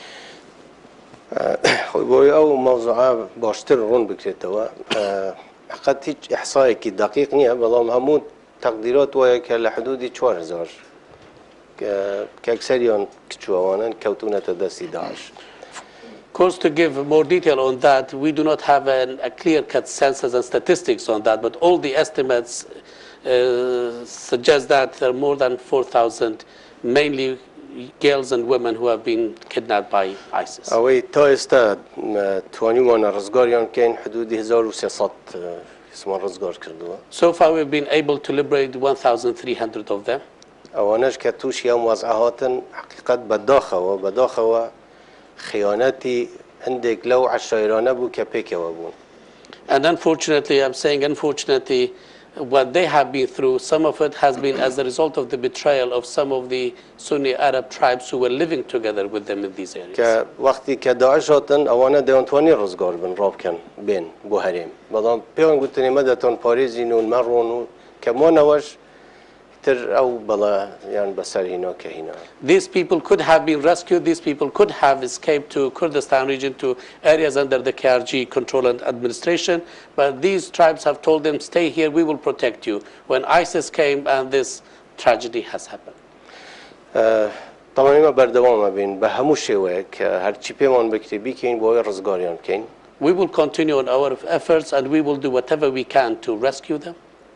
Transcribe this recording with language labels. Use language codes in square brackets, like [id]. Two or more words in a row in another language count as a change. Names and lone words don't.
[ckb] خۆی بۆی ئەو مەوزوعە باشتر ڕوون بکرێتەوە حقەت هیچ ئیحسایەکی دقیق نییە بەڵام هەموو تەقدیرات وایە کە لە حدودی 4000 کە ئەکسەریان کچووەوانن کەوتونەتە دەستی داعش. [en] Of course, to give more detail on that, we do not have a clear-cut census and statistics on that, but all the estimates suggest that there are more than 4,000, mainly girls and women who have been kidnapped by ISIS. [ckb] ئەوەی تا ئێستا توانیوانە ڕزگاریان بکەین حدودی 1300 کەسمان ڕزگار کردووە. [en] So far we've been able to liberate 1,300 of them. [ckb] ئەوانەش کە تووشی ئەم وەزعە هاتن حقیقەت بەداخەوە خیانەتی هەندێک لەو عەشایرانە بوو کە پێکەوە بوون. [en] And unfortunately, I'm saying unfortunately, what they have been through, some of it has been as a result of the betrayal of some of the Sunni Arab tribes who were living together with them in these areas. [ckb] کە وەختی کە داعش هاتن ئەوانە دەیانتوانی ڕزگار بن ڕابکەن بێن بۆ هەرێم بەڵام پێیان گوتنی مەدەتۆن پارێزین و مەڕۆن و کەمانەوەش تر ئەو بەڵایان بەسەر هینا کە هینا. [en] These people could have been rescued, these people could have escaped to Kurdistan region, to areas under the KRG control and administration, but these tribes have told them, stay here, we will protect you. When ISIS came and this tragedy has happened. [ckb] طبعا ئێمە بەردەوامە بین بە هەموو شێوەیە کە هەرچی پێمان بکرێ بیکەین بۆ ئەوەی ڕزگاریان بکەین. [en] We will continue on our efforts and we will do whatever we can to rescue them.